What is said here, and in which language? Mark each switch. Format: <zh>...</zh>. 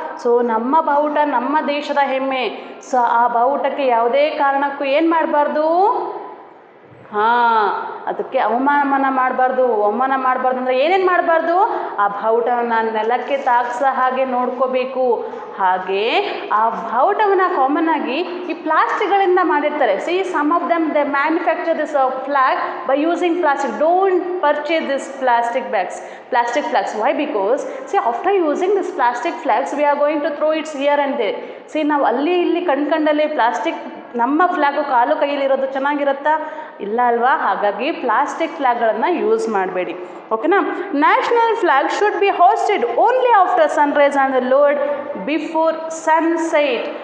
<kn>So ನಮ್ಮ ಬಾವುಟ ನಮ್ಮ ದೇಶದ ಹೆಮ್ಮೆ. ಸೊ ಆ ಬಾವುಟಕ್ಕೆ ಯಾವುದೇ ಕಾರಣಕ್ಕೂ ಏನು ಮಾಡಬಾರ್ದು, ಹಾಂ, ಅದಕ್ಕೆ ಅವಮಾನ ಮಾಡಬಾರ್ದು ಅಂದರೆ ಏನೇನು ಮಾಡಬಾರ್ದು, ಆ ಬಾವುಟವನ್ನು ನೆಲಕ್ಕೆ ತಾಗಿಸೋ ಹಾಗೆ ನೋಡ್ಕೋಬೇಕು. ಹಾಗೆ ಆ ಬಾವುಟವನ್ನು ಕಾಮನ್ ಆಗಿ ಈ ಪ್ಲಾಸ್ಟಿಕ್ಗಳಿಂದ ಮಾಡಿರ್ತಾರೆ.</kn> <en>See some of them they manufacture this flag by using plastic. Don't purchase this plastic flags. Why? Because see, after using this plastic flags we are going to throw it here and there.</en> <kn>See, ನಾವು ಅಲ್ಲಿ ಇಲ್ಲಿ ಕಂಡಲ್ಲಿ plastic, ನಮ್ಮ flag ಕಾಲು ಕೈಯಲ್ಲಿರೋದು ಚೆನ್ನಾಗಿರುತ್ತಾ, ಇಲ್ಲ ಅಲ್ವಾ. ಹಾಗಾಗಿ plastic ಫ್ಲ್ಯಾಗ್ಗಳನ್ನು use ಮಾಡಬೇಡಿ, ಓಕೆನಾ.</kn> <en>National flag should be hoisted only after sunrise and lowered before sunset.</en>